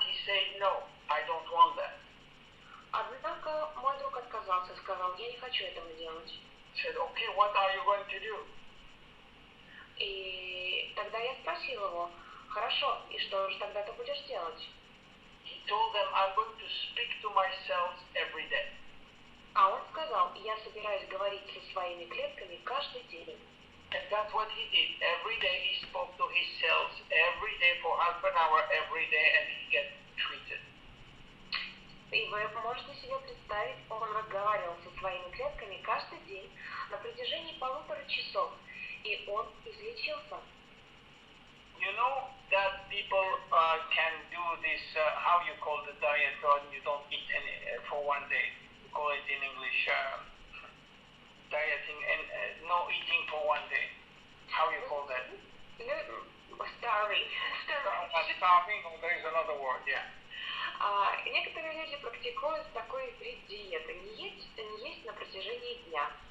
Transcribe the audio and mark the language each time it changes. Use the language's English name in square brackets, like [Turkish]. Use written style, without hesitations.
[English] He said, no, I don't want that. [Russian] Однако мой друг отказался, сказал, я не хочу этого делать. [English] He said, okay, what are you going to do? [Russian] И тогда я спросил его, хорошо, и что же тогда ты будешь делать? [English] He told them, I'm going to speak to my cells every day. [Russian] А он сказал, я собираюсь говорить со своими клетками каждый день. [English] And that's what he did. Every day he spoke to his cells, every day for half an hour, every day, and he get treated. [Russian] И вы можете себе представить, он разговаривал со своими клетками каждый день на протяжении 1,5 часов, и он излечился. [English] You know that people can do this, how you call the diet, or you don't eat any for one day. You call it in English, dieting, and no eating for one day. How you call that? Starving. Starving, or there is another word, yeah. [Russian] Некоторые люди практикуют такой вид диеты, не есть на протяжении дня.